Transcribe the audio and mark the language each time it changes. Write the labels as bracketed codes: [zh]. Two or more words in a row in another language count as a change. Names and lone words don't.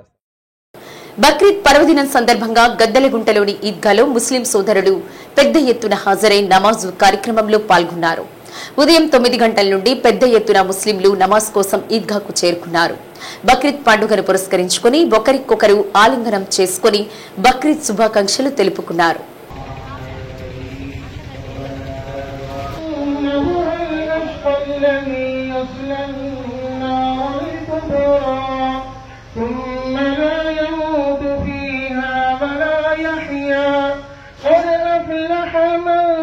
[te] బక్రీద్ పర్వదినం సందర్భంగా గద్దలగుంటలోని ఈద్గాలో ముస్లిం సోదరులు పెద్ద ఎత్తున హాజరై నమాజు కార్యక్రమంలో పాల్గొన్నారు। ఉదయం 9 గంటల నుండి పెద్ద ఎత్తున ముస్లింలు నమాజ్ కోసం ఈద్గాకు చేరుకున్నారు। బక్రీద్ పండుగను పురస్కరించుకుని ఒకరికొకరు ఆలింగనం చేసుకుని బక్రీద్ శుభాకాంక్షలు తెలుపుకున్నారు। [ar] ثم لا يموت فيها ولا يحيا قد أفلح من